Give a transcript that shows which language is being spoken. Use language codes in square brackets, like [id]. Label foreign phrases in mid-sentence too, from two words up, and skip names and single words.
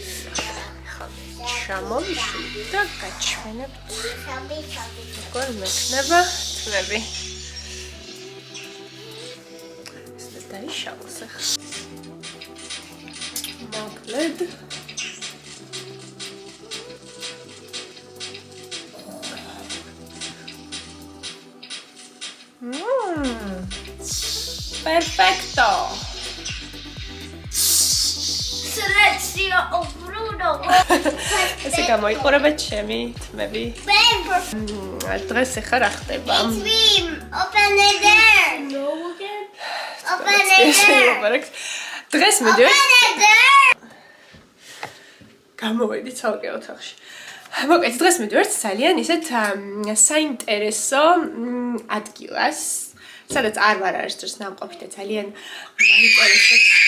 [ka] ჩამოვიშვი და გაჩვენებთ როგორ მექნება თმები ეს დაიშალოს ახლა მოკლედ perfecto [it] Silenzio o Bruno [ka] ესე გამოიყურება ჩემი თმები დღეს ახლა რა ხდება [en] Open it there No again Open it there [ka] დღეს მიდივარ გამოვედი ცალკე ოთახში მოკლედ დღეს მიდივარ ძალიან ისეთ საინტერესო ადგილას სადაც არ ვარ არასდროს ნამყოფი და ძალიან მაინტერესებს